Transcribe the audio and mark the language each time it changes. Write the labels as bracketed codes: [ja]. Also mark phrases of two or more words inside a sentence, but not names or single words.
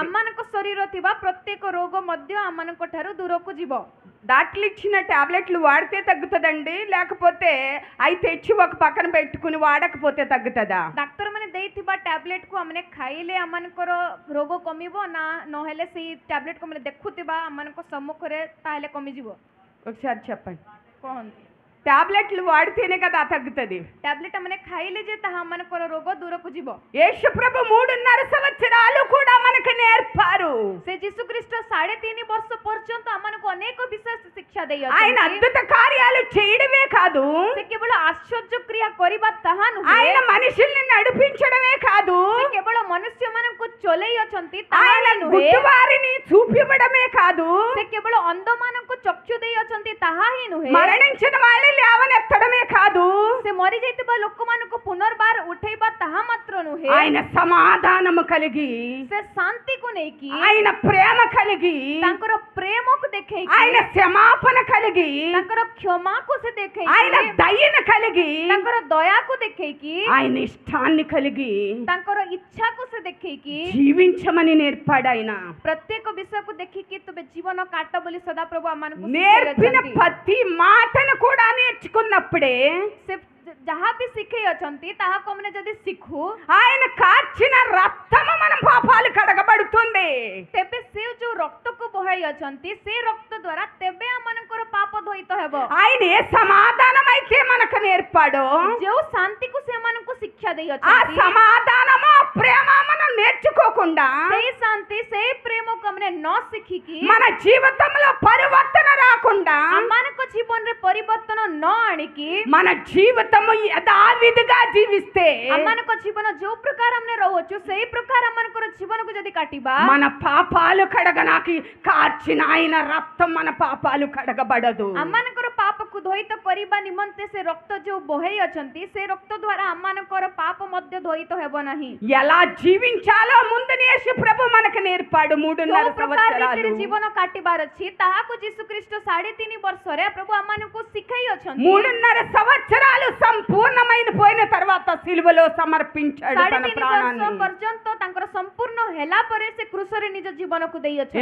[or] ଆମମାନଙ୍କ ଶରୀର ଥିବା ପ୍ରତ୍ୟେକ ରୋଗ ମଧ୍ୟ ଆମମାନଙ୍କ ଠାରୁ ଦୂରକୁ ଯିବ। [te] డాక్టర్లు ఇచ్చిన టాబ్లెట్లు వాడితే తగ్గుతుందండి, లేకపోతే అవి తెచ్చి ఒక పక్కన పెట్టుకుని వాడకపోతే తగ్గుతుందా? [or] ଡାକ୍ତର ମାନେ ଦେଇଥିବା ଟ୍ୟାବଲେଟ୍କୁ ଆମେ ଖାଇଲେ ଆମମାନଙ୍କର ରୋଗ କମିବ ନା ନହେଲେ ସେଇ ଟ୍ୟାବଲେଟ୍କୁ ଆମେ ଦେଖୁଥିବା ଆମମାନଙ୍କ ସମ୍ମୁଖରେ ତାହେଲେ କମିଯିବ? [te] ఒకసారి చెప్పండి. [or] କହନ୍ତି [te] టాబ్లెట్లు వాడితేనే కదా తగ్గుతుంది. [or] ଟ୍ୟାବଲେଟ୍ ଆମେ ଖାଇଲେ ଯେ ତାହା ଆମମାନଙ୍କର ରୋଗ ଦୂରକୁ ଯିବ। [te] యేసు ప్రభు 3.5 సంవత్సరాలు కూడా మనకు నేర్పారు. [or] ସେ ଯୀଶୁଖ୍ରୀଷ୍ଟ 3.5 ବର୍ଷ ପର୍ଯ୍ୟନ୍ତ ଆମମାନଙ୍କୁ ଅନେକ ବିଷୟ ଶିକ୍ଷା ଦେଇ [te] ఆయన [or] ଅଛନ୍ତି। [te] అద్భుత కార్యాలు చేయడమే కాదు, [or] ସେ କେବଳ ଆଶ୍ଚର୍ଯ୍ୟ କ୍ରିୟା କରିବା ତାହା ନୁହେଁ, [te] ఆయన మనుషుల్ని నడిపించడమే కాదు, [or] ସେ କେବଳ ମନୁଷ୍ୟମାନଙ୍କୁ ଚଲେଇ ଅଛନ୍ତି ତାହା [te] ఆయన [or] ହିଁ ନୁହେଁ, [te] గుడ్డివారిని చూపివ్వడమే కాదు, [or] ସେ କେବଳ ଅନ୍ଧମାନଙ୍କୁ ଚକ୍ଷୁ ଦେଇ ଅଛନ୍ତି ତାହା ହିଁ ନୁହେଁ, [te] మరణించిన వాళ్ళని లేవనెత్తడమే కాదు, [or] ସେ ମରିଯାଇଥିବା ଲୋକମାନଙ୍କୁ ପୁନର୍ବାର ଉଠେଇବା ତାହା ମାତ୍ର ନୁହେଁ, [te] ఆయన సమాధానము కలిగి, [or] ସେ ଶାନ୍ତିକୁ ନେଇକି [te] ఆయన ప్రేమ కలిగి, [or] ତାଙ୍କର ପ୍ରେମକୁ ଦେଖେଇକି [te] ఆయన క్షమాపణ కలిగి, [or] ତାଙ୍କର କ୍ଷମାକୁ ସେ [te] ఆయన [or] ଦେଖେଇକି [te] దయను కలిగి, [or] ତାଙ୍କର ଦୟାକୁ ଦେଖେଇକି [te] ఆయన ఇష్టాన్ని కలిగి [or] ତାଙ୍କର ఇଚ୍ଛାକୁ ସେ ଦେଖେଇକି [te] జీవించమని నేర్పాడు ఆయన. [or] ପ୍ରତ୍ୟେକ ବିଷୟକୁ ଦେଖିକି ତୁମେ ଜୀବନ କାଟ ବୋଲି ସଦାପ୍ରଭୁ ଆମମାନଙ୍କୁ [te] నేర్పిన [or] ଶିଖେଇଛନ୍ତି। [te] ప్రతి మాటను కూడా నేర్చుకున్నప్పుడే [or] ସେ ଯାହା ବି ଶିଖେଇ ଅଛନ୍ତି ତାହାକୁ ଆମେ ଯଦି ଶିଖୁ [te] ఆయన కార్చిన రక్తము మన పాపాలు కడగబడుతుంది. [or] ତେବେ ସେ ଯୋଉ ରକ୍ତକୁ ବହାଇ ଅଛନ୍ତି ସେ ରକ୍ତ ଦ୍ୱାରା ତେବେ ଆମମାନଙ୍କର ପାପ ଧୋଇତ ହେବ। [te] ఆయన ఏ సమాధానం అయితే మనకు నేర్పాడో [or] ଯୋଉ ଶାନ୍ତିକୁ ସେମାନଙ୍କୁ ଶିକ୍ଷା ଦେଇ [te] ఆ [or] ଅଛନ୍ତି [te] సమాధానము ఆ ప్రేమ మనం నేర్చుకోకుండా [or] ସେଇ ଶାନ୍ତି ସେଇ ପ୍ରେମକୁ ଆମେ ନ ଶିଖିକି [te] మన జీవితంలో పరివర్తన రాకుండా [or] ଆମମାନଙ୍କ ଜୀବନରେ ପରିବର୍ତ୍ତନ ନ ଆଣିକି [te] మన జీవితము యథావిధిగా జీవిస్తే [or] ଆମମାନଙ୍କ ଜୀବନ ଯୋଉ ପ୍ରକାର ଆମେ ରହୁଛୁ ସେଇ ପ୍ରକାର ଆମମାନଙ୍କର ଜୀବନକୁ ଯଦି କାଟିବା [te] మన పాపాలు కడగనాకి కార్చిన ఆయన రక్తం మన పాపాలు కడగబడదు. [or] ଆମମାନଙ୍କର ପାପକୁ ଧୋଇତ କରିବା ନିମନ୍ତେ ସେ ରକ୍ତ ଯୋଉ ବହେଇ ଅଛନ୍ତି ସେ ରକ୍ତ ଦ୍ୱାରା ଆମମାନଙ୍କର ପାପ ମଧ୍ୟ ଧୋଇତ ହେବ ନାହିଁ। [te] ఎలా జీవించాలో ముందు యేసు ప్రభు మనకు నేర్పాడు. 3.5 [or] ଯୋଉ ପ୍ରକାର ରୀତିରେ [te] సంవత్సరాలు [or] ଜୀବନ କାଟିବାର ଅଛି ତାହାକୁ ଯୀଶୁଖ୍ରୀଷ୍ଟ 3.5 ବର୍ଷରେ ପ୍ରଭୁ ଆମମାନଙ୍କୁ ଶିଖାଇ ଅଛନ୍ତି। [te] 3.5 సంవత్సరాలు సంపూర్ణమైన పోయిన తర్వాత సిలువలో సమర్పించాడు తన 3.5 ప్రాణాన్ని. [or] ବର୍ଷ ପର୍ଯ୍ୟନ୍ତ ତାଙ୍କର ସମ୍ପୂର୍ଣ୍ଣ ହେଲା ପରେ ସେ କୃଷରେ ନିଜ ଜୀବନକୁ ଦେଇ ଅଛନ୍ତି।